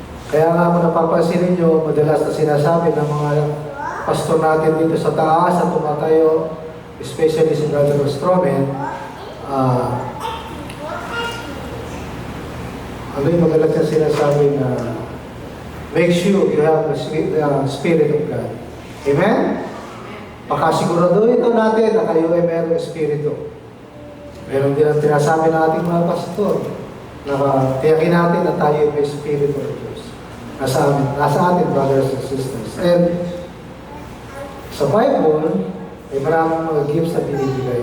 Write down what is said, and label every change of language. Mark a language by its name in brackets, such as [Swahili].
[Filipino] Kaya nga mo napapansin ninyo, madalas na sinasabi ng mga pastor natin dito sa taas at tumatayo, [English] especially [Filipino] si Brother Ostromen, ano yung madalas na sinasabi na [English] make sure you have the Spirit of God. [Filipino] Amen? Pakasiguraduhin ito natin na kayo ay mayroong Espiritu. Meron din ang tinasabi ng ating mga pastor na tiyakin natin na tayo ay may Espiritu ng Diyos. Nasa atin, [English] brothers and sisters. [Filipino] And sa Bible, may maraming mga gifts na binibigay.